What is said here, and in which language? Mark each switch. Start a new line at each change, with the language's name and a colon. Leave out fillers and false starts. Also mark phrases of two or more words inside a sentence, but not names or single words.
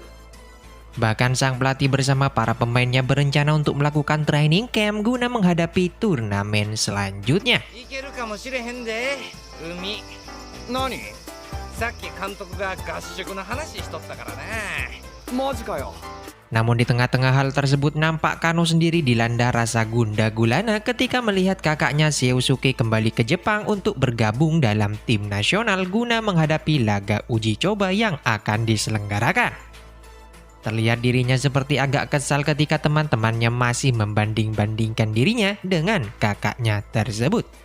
Indonesian: Bahkan sang pelatih bersama para pemainnya berencana untuk melakukan
English: training camp
Indonesian: guna menghadapi turnamen selanjutnya.
Japanese: さっき監督が合宿の話しとったからね。マジかよ。
Indonesian: Namun di tengah-tengah hal tersebut nampak Kano sendiri dilanda rasa gundah gulana ketika melihat kakaknya Seosuke kembali ke Jepang untuk bergabung dalam tim nasional guna menghadapi laga uji coba yang akan diselenggarakan. Terlihat dirinya seperti agak kesal ketika teman-temannya masih membanding-bandingkan dirinya dengan kakaknya tersebut.